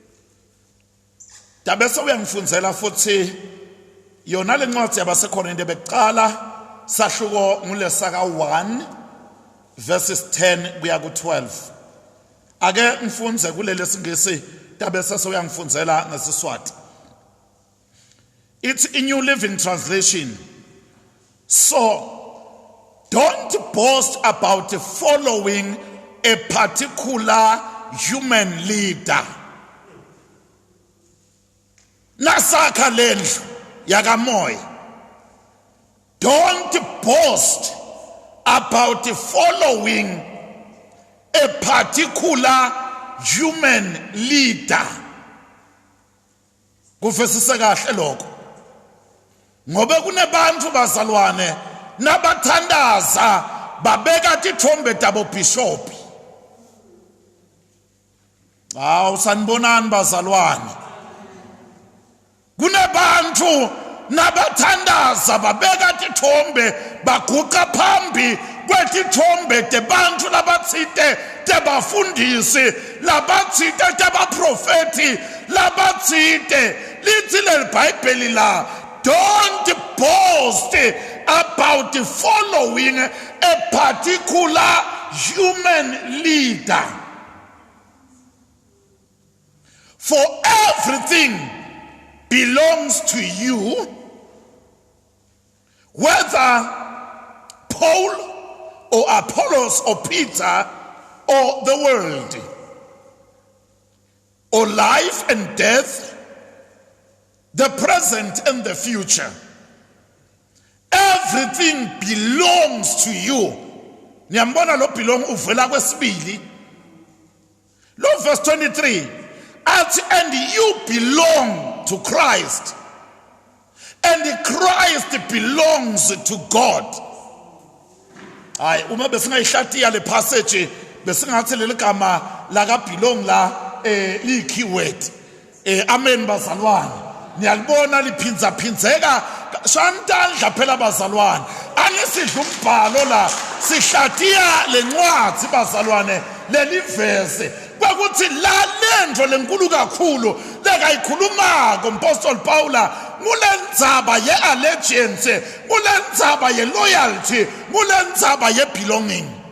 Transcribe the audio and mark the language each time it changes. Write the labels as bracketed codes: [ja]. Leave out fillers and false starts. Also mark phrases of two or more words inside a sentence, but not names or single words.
[ss] Dabe sokuyangifundzela futhi yona lencwadi yabasekorinte beqala sahluko ngulesaka 1 verses 10 kuya ku12. Ake mfunze kuleli singisi tabe sesoyangifunzela ngesiswati. [en] It's in New Living Translation. So don't boast about following a particular human leader. [ss] Nasaka lendlu yakamoya. [en] Don't boast about following a particular human leader. [ss] Kufesise kahle lokho. Ngobe kunebantu bazalwane nabathandaza babeka tithombe tabo bishop. Sanibonani bazalwane. Kunebantu nabathandaza babeka tithombe baguqa phambi kwetithombe tebantu labatsite tebafundisi labatsite tebaprofeti labatsite lithi leBhayibheli la. [en] Don't boast about following a particular human leader. For everything belongs to you, whether Paul or Apollos or Peter or the world, or life and death, the present and the future. Everything belongs to you. [ss] Niyambona lo belong uvela kwesibili. Lo verse 23. [en] And you belong to Christ. And Christ belongs to God. [ss] Hayi uma besingayihlatiya le passage besingathi leli gama la ka belong la li keyword. Amen bazalwane. Niyalibona liphinza phinzeka shantandla phela bazalwane. Angisidla umbhalo la sihlatiya lencwadi bazalwane leli verse. Kwakuthi la lento lenkulu kakhulu lekayikhuluma ngomapostoli Paula mulendzaba ye allegiance, mulendzaba ye loyalty, mulendzaba ye belonging.